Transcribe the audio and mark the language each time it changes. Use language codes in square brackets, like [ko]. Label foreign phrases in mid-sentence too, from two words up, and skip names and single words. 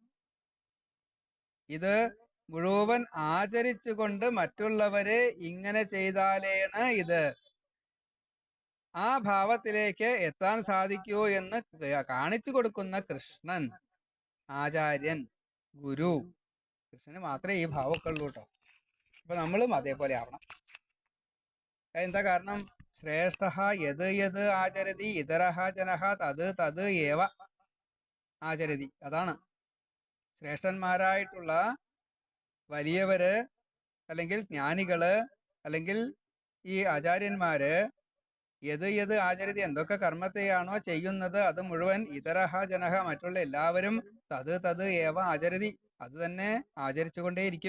[ml] ഇത് മുഴുവൻ ആചരിച്ചുകൊണ്ട് മറ്റുള്ളവരെ ഇങ്ങനെ ചെയ്താലേണ് ഇത് ആ ഭാവത്തിലേക്ക് എത്താൻ സാധിക്കൂ എന്ന് കാണിച്ചു കൊടുക്കുന്ന കൃഷ്ണൻ, ആചാര്യൻ, ഗുരു. കൃഷ്ണന് മാത്രമേ ഈ ഭാവമൊക്കെ ഉള്ളൂ കേട്ടോ. അപ്പൊ നമ്മളും അതേപോലെ ആവണം. എന്താ കാരണം? [sa] ശ്രേഷ്ഠ യത് യത് ആചരതി ഇതരഃ ജനഃ തത് തത് ഏവ. ആചരതി. [ml] അതാണ് ശ്രേഷ്ഠന്മാരായിട്ടുള്ള വലിയവര്, അല്ലെങ്കിൽ ജ്ഞാനികള്, അല്ലെങ്കിൽ ഈ ആചാര്യന്മാര് [sa] യത് ആചരതി, [ml] എന്തൊക്കെ കർമ്മത്തെയാണോ ചെയ്യുന്നത് അത് മുഴുവൻ [sa] ഇതരഹ ജനഹ, [ml] മറ്റുള്ള എല്ലാവരും [sa] തത് ഏവ ആചരതി, [ml] അത് തന്നെ ആചരിച്ചുകൊണ്ടേയിരിക്കും.